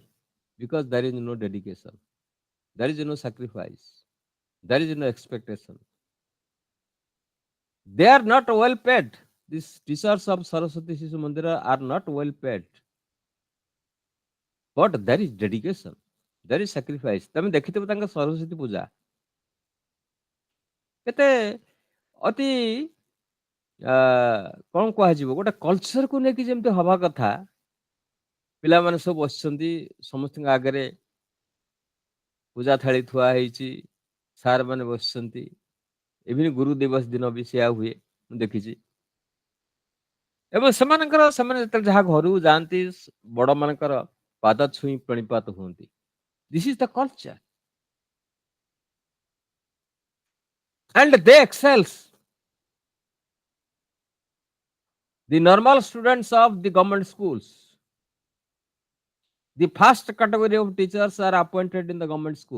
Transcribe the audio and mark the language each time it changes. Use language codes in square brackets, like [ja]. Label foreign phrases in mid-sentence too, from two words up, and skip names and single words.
[en] Because there is no dedication, there is no sacrifice, there is no expectation. They are not well paid. These teachers of Saraswati Shisu Mandira are not well paid. But there is dedication, there is sacrifice. [or] ତମେ ଦେଖିଥିବ ତାଙ୍କ ସରସ୍ୱତୀ ପୂଜା କେତେ ଅତି କଣ କୁହାଯିବ, ଗୋଟେ କଲଚରକୁ ନେଇକି ଯେମିତି ହବା କଥା। ପିଲାମାନେ ସବୁ ବସିଛନ୍ତି, ସମସ୍ତଙ୍କ ଆଗରେ ପୂଜା ଥାଳି ଥୁଆ ହେଇଛି, ସାର୍ ମାନେ ବସିଛନ୍ତି। ଇଭିନ୍ ଗୁରୁ ଦିବସ ଦିନ ବି ସେୟା ହୁଏ, ମୁଁ ଦେଖିଛି। ଏବଂ ସେମାନେ ଯେତେବେଳେ ଯାହା ଘରକୁ ଯାଆନ୍ତି, ବଡ ମାନଙ୍କର ପାଦ ଛୁଇଁ ପ୍ରଣିପାତ ହୁଅନ୍ତି। [en] this is the culture and they excels the normal students of the government schools. The first category of teachers are appointed in the government school.